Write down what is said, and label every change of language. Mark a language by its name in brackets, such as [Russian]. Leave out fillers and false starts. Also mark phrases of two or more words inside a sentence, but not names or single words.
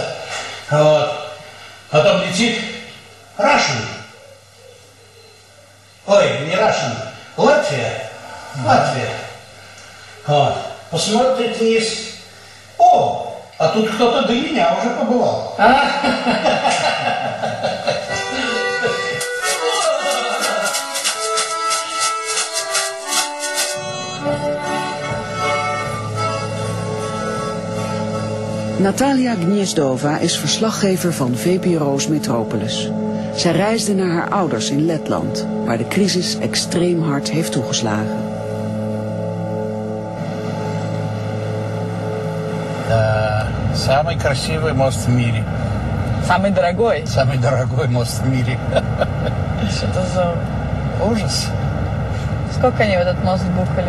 [Russian] Вот. Потом летит Russian. Ой, не Russian. Латвия. Вот. Посмотрит вниз. О, а тут кто-то до меня уже побывал. [Dutch] Natalia Gniezdova is verslaggever van VPRO's Metropolis. Zij reisde naar haar ouders in Letland, waar de crisis extreem hard heeft toegeslagen. [Russian] Самый красивый мост в мире. Самый дорогой? Самый дорогой мост в мире. Что это за ужас? Сколько они в этот мост бухали?